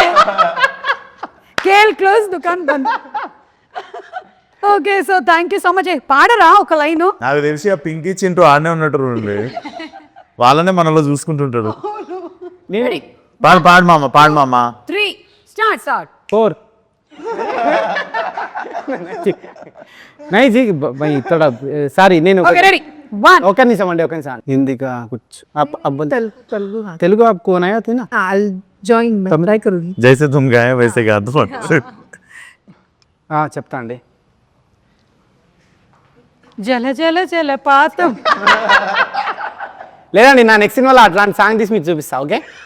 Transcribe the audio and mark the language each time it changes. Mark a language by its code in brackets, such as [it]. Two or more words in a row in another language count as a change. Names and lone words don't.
[hi] खेल क्लोज़, दुकान बंद. [en] Okay, so thank you so much. [te] పాడరా ఒక లైను? నాకు తెలిసి ఆ పింకీ చింటూ ఆడనే ఉన్నట్టు వాళ్ళనే మనలో చూసుకుంటుంటారు. పాడు మామ 3 స్టార్ట్ [hi] 4 नहीं जी भाई थोड़ा సారీ నేను [en] Okay, ready 1 [te] ఒక నిమిషం అండి, ఒక నిమిషం. [hi] హిందీ का कुछ अब తెలుగు आपको नया था ना. [en] I'll join. [hi] मैं ट्राई करूंगी. जैसे तुम गाए वैसे కాదు. [te] చెప్తా అండి. జల జల జలపాతం. లేదండి, నా నెక్స్ట్ సినిమాలో అట్లాంటి సాంగ్ తీసి మీకు చూపిస్తా. ఓకే,